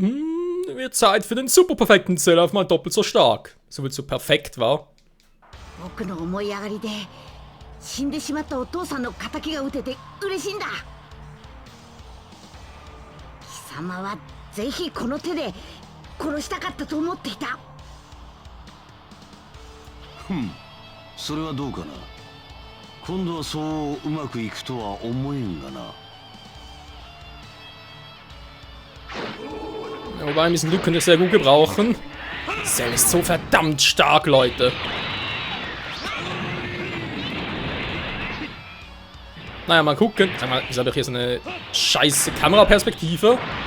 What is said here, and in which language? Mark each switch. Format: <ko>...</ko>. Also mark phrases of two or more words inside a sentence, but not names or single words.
<de>Wird Zeit für den super perfekten Cell auf mal doppelt so stark. Soviel zu perfekt war.</de> <ja>僕の思い上がりで死んでしまったお父さんの仇が撃てて嬉しいんだ。貴様はぜひこの手で殺したかったと思っていた。それはどうかな。今度はそううまくいくとは思えんがな。</ja> <de>Wobei ein bisschen Glück könnte ich sehr gut gebrauchen. Cell ist so verdammt stark, Leute. Naja, mal gucken. Sag mal, wieso habe ich hier so eine scheiße Kameraperspektive?</de>